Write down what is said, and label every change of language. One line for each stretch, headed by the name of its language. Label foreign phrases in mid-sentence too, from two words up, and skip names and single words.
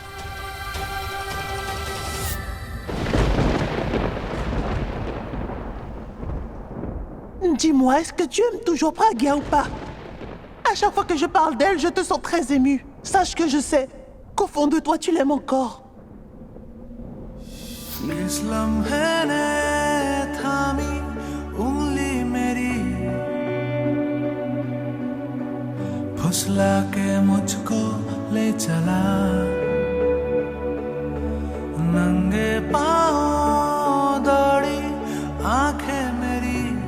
French: Dis-moi, est-ce que tu aimes toujours Pragya ou pas? À chaque fois que je parle d'elle, je te sens très émue. Sache que je sais qu'au fond de toi, tu l'aimes encore.
Hindi: इस लम्हे ने थामी उंगली मेरी फुसला के मुझको ले चला नंगे पाँव दौड़ी आंखें मेरी